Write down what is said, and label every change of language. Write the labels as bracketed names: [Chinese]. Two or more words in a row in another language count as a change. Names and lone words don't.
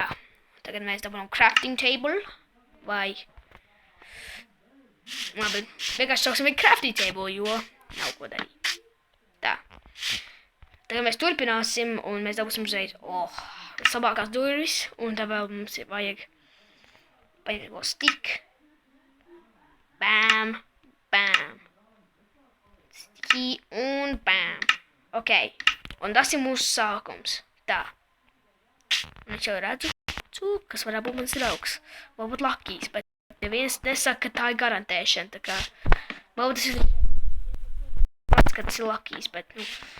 [Latvian] Tagad mēs dabūjam [English] crafting table. [Latvian] Vai, labi, vienkārši sauksim ir [English] crafting table, [Latvian] jo nav ko darīt. Tā. Tagad mēs turpināsim, un mēs dabūsim uzreiz, labākās durvis, un tad vēl mums ir vajag vēl stick. Bam, bam. Sticky un bam. Ok, un tas ir mūsu sākums. Tā. Un es jau redzu. Kas varētu būt mans draugs. Varbūt Lakijs, bet neviens nesaka, ka tā ir garantēšana, tā kā... Varbūt tas ir... Pats, ka tas ir Lakijs, bet, nu...